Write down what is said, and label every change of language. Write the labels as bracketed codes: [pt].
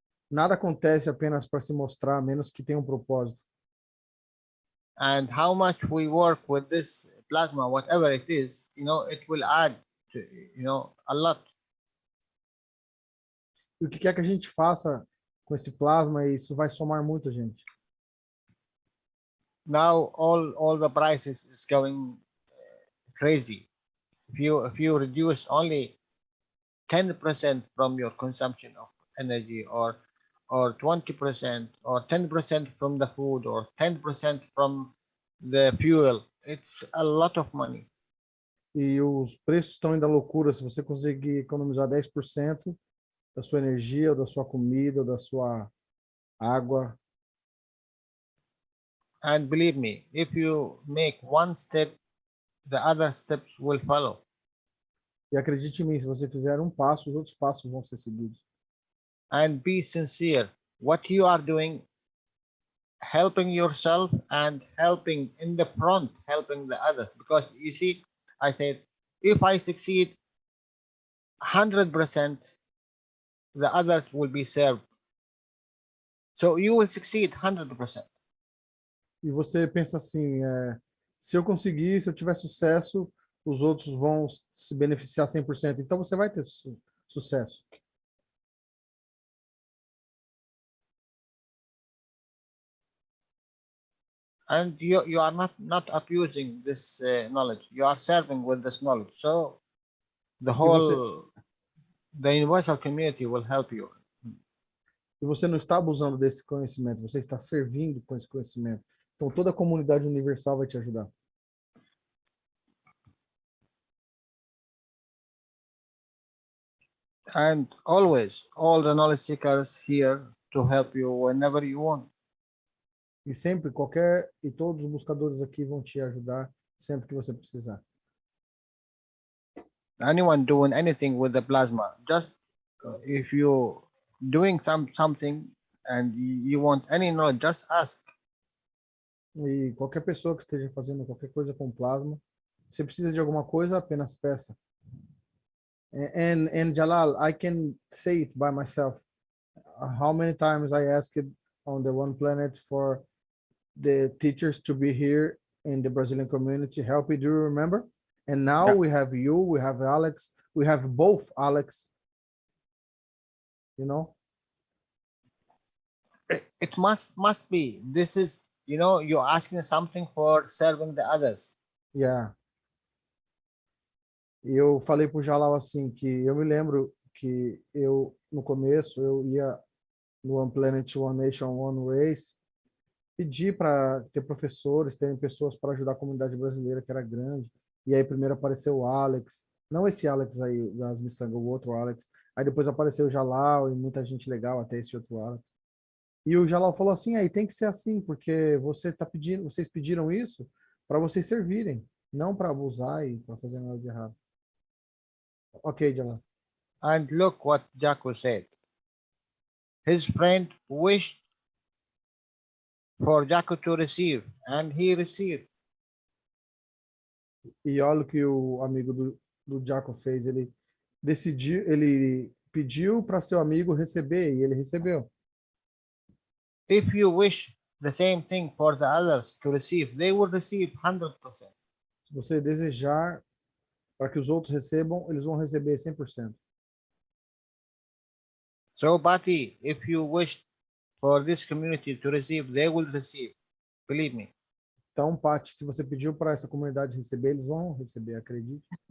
[pt] Nada acontece apenas para se mostrar, a menos que tenha um propósito. [en] And how much we work with this plasma, whatever it is, you know, it will add to, you know, a lot. [pt] E o que quer que a gente faça com esse plasma, isso vai somar muito, gente. [en] Now all the prices is going crazy. If you reduce only 10% from your consumption of energy, or 20%, or 10% from the food, or 10% from the fuel, it's a lot of money. [pt] E os preços estão indo à loucura. Se você conseguir economizar 10% da sua energia, ou da sua comida, ou da sua água. [en] And believe me, if you make one step, the other steps will follow. [pt] E acredite em mim, se você fizer um passo, os outros passos vão ser seguidos. [en] And be sincere. What you are doing, helping yourself and helping in the front, helping the others. Because you see, I said, if I succeed 100%, the others will be served. So you will succeed 100%. [pt] E você pensa assim, se eu conseguir, se eu tiver sucesso, os outros vão se beneficiar 100%. Então você vai ter sucesso. [en] And you are not abusing this knowledge. You are serving with this knowledge. So the the universal community will help you. [pt] E você não está abusando desse conhecimento, você está servindo com esse conhecimento. Então toda a comunidade universal vai te ajudar. [en] And always, all the knowledge seekers here to help you whenever you want. [pt] E sempre, todos os buscadores aqui vão te ajudar sempre que você precisar. [en] Anyone doing anything with the plasma, just if you doing something and you want any knowledge, just ask. [pt] E qualquer pessoa que esteja fazendo qualquer coisa com plasma, se precisa de alguma coisa, apenas peça. [en] And Jalal, I can say it by myself. How many times I asked on the One Planet for the teachers to be here in the Brazilian community, help me, do you remember? And now we have you, we have Alex, we have both Alex, you know? It must be. This is, you know, you're asking something for serving the others. Yeah. [pt] E eu falei pro Jalal assim, que eu me lembro que eu, no começo, eu ia no One Planet, One Nation, One Race, pedir para ter professores, terem pessoas para ajudar a comunidade brasileira, que era grande. E aí primeiro apareceu o Alex, não esse Alex aí das miçangas, o outro Alex. Aí depois apareceu o Jalal e muita gente legal, até esse outro Alex. E o Jalal falou assim, aí tem que ser assim, porque vocês pediram isso para vocês servirem, não para abusar e para fazer nada de errado. Ok, Jalal. [en] And look what Jaco said. His friend wished for Jaco to receive, and he received. [pt] E olha o que o amigo do Jaco fez, ele decidiu, ele pediu para seu amigo receber e ele recebeu. [en] If you wish the same thing for the others to receive, they will receive 100%. [pt] Se você desejar para que os outros recebam, eles vão receber 100%. [en] So, Bati, if you wish for this community to receive, they will receive. Believe me. [pt] Então, Paty, se você pediu para essa comunidade receber, eles vão receber, acredite.